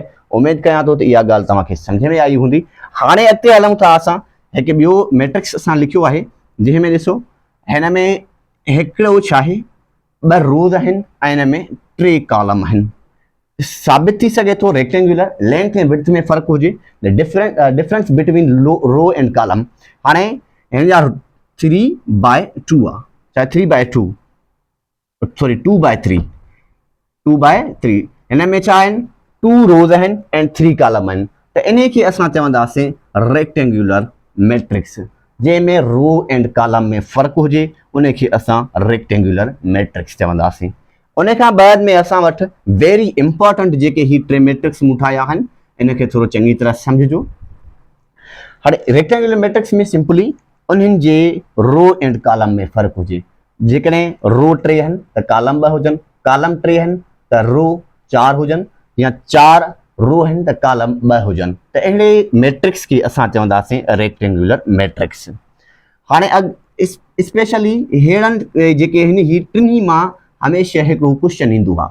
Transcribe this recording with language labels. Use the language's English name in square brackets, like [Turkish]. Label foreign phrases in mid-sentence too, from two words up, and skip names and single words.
[Sindhi] उमेद कयां थो त इहा ॻाल्हि तव्हांखे सम्झ में आई हूंदी। हाणे अॻिते हलूं था असां। हिकु ॿियो मैट्रिक्स असां लिखियो आहे जंहिंमें ॾिसो हिन में हिकिड़ो छा आहे, 2 रोज़ आहिनि ऐं हिन में 3 कॉलम आहिनि। साबित थी सघे थो [English] rectangular length [Sindhi] ऐं विड्थ में फ़र्क़ु हुजे, [English] Difference between row and column. [Sindhi] हाणे हिन जा 3/2 आहे, चाहे 3/2 सॉरी 2/3 हिन में छा आहिनि? 2 रोज़ आहिनि ऐं 3 कॉलम आहिनि। त इन खे असां चवंदासीं [English] rectangular matrix. [Sindhi] जंहिंमें [English] row and column [Sindhi] में फ़र्क़ु हुजे उनखे असां [English] rectangular matrix [Sindhi] चवंदासीं। उन खां बाद में असां वटि [English] very important [Sindhi] जेके ही 3 मैट्रिक्स मूं ठाहिया आहिनि इनखे थोरो चङी तरह सम्झिजो। हाणे [English] rectangular matrix [Sindhi] में सिंपली उन्हनि जे [English] row and column [Sindhi] में फ़र्क़ु हुजे। जेकॾहिं रो 3 आहिनि त कॉलम 2 हुजनि, कॉलम 3 आहिनि त रो 4 हुजनि, या 4 रो आहिनि त कॉलम 2 हुजनि। त अहिड़े मैट्रिक्स खे असां चवंदासीं [English] rectangular matrix. [Sindhi] हाणे स्पेशली अहिड़नि जेके आहिनि ही टिनी मां हमेशह हिकिड़ो क्वेश्चन ईंदो आहे।